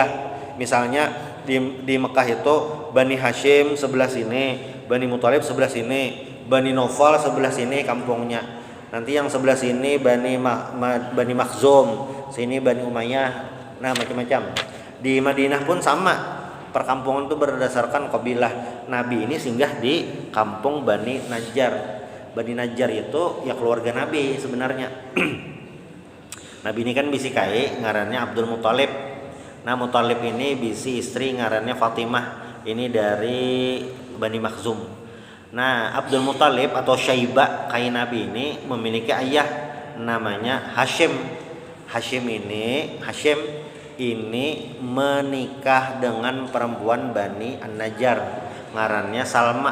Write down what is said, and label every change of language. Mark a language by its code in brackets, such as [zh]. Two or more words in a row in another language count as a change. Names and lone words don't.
[id] Misalnya di Mekah itu Bani Hashim sebelah sini, Bani Muthalib sebelah sini, Bani Naufal sebelah sini kampungnya. Nanti yang sebelah sini Bani Makhzum, sini Bani Umayyah, nah macam-macam. Di Madinah pun sama, perkampungan itu berdasarkan kabilah. Nabi ini singgah di kampung Bani Najjar. Bani Najjar itu ya keluarga Nabi sebenarnya. [bjn] Nabi ini kan bisi kai ngarannya Abdul Muthalib. Nah, Muthalib ini bisi istri ngarannya Fatimah. [id] Ini dari Bani Makhzum. Nah, Abdul Muthalib atau Syaibah kai Nabi ini memiliki ayah namanya Hashim. Hashim ini menikah dengan perempuan Bani An-Najjar, ngarannya Salma.